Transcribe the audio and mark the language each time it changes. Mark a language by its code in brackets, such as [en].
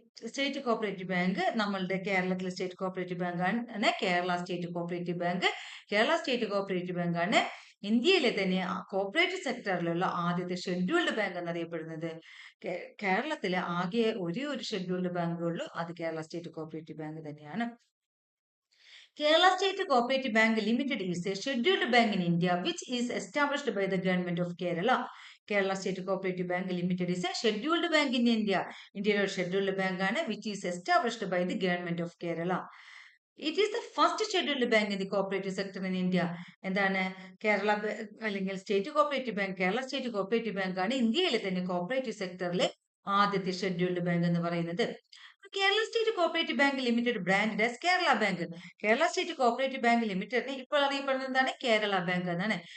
[ml] State cooperative bank നമ്മളുടെ കേരളത്തിലെ state cooperative bank ആണ് Kerala state cooperative bank. Kerala state cooperative bank ആണ് ഇന്ത്യയിലെ തന്നെ കോപ്പറേറ്റീവ് സെക്ടറിലുള്ള ആദ്യത്തെ ഷെഡ്യൂൾഡ് ബാങ്ക് എന്നറിയപ്പെടുന്നത്. കേരളത്തിലെ ആകെ ഒരേ ഒരു ഷെഡ്യൂൾഡ് ബാങ്കുള്ളൂ, അത് കേരള സ്റ്റേറ്റ് കോപ്പറേറ്റീവ് ബാങ്ക് തന്നെയാണ്. [en] Kerala State Cooperative Bank Limited is a scheduled bank in India which is established by the government of Kerala. Kerala State Cooperative Bank Limited is a scheduled bank in India. India scheduled bank which is established by the government of Kerala. It is the first scheduled bank in the cooperative sector in India. [ml] എന്താണ് കേരള അല്ലെങ്കിൽ state cooperative bank, Kerala state cooperative bank ആണ് ഇന്ത്യയിലെ തന്നെ cooperative സെക്ടറിലെ ആദ്യത്തെ scheduled bank എന്ന് പറയുന്നത്. [en] Kerala state cooperative bank limited brand as Kerala bank. [ml] Kerala state cooperative bank ലിമിറ്റഡിന് ഇപ്പോൾ അറിയപ്പെടുന്നത് എന്താണ്? കേരള ബാങ്ക് എന്നാണ്.